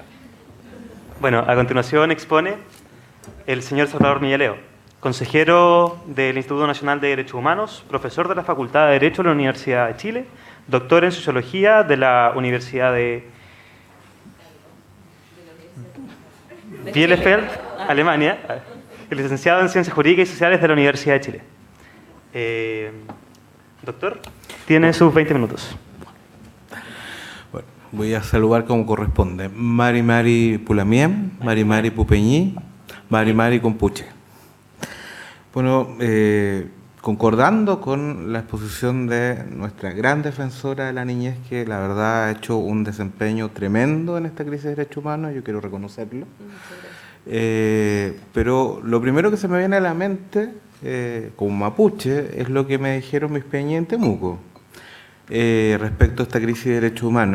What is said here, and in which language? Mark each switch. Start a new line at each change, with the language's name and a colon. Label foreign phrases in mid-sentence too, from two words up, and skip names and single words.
Spanish: Bueno, a continuación expone el señor Salvador Millaleo, consejero del Instituto Nacional de Derechos Humanos, profesor de la Facultad de Derecho de la Universidad de Chile, doctor en Sociología de la Universidad de Bielefeld, Alemania, y licenciado en Ciencias Jurídicas y Sociales de la Universidad de Chile. Doctor, tiene sus 20 minutos. Bueno, voy a saludar como corresponde.
Mapuche: Mari Mari Pulamiem, Mari Mari Pupeñí, Mari Mari Compuche.
Spanish: Bueno, concordando con la exposición de nuestra gran defensora de la niñez, que la verdad ha hecho un desempeño tremendo en esta crisis de derechos humanos, yo quiero reconocerlo. Pero lo primero que se me viene a la mente, como mapuche, es lo que me dijeron mis peñas en Temuco respecto a esta crisis de derechos humanos.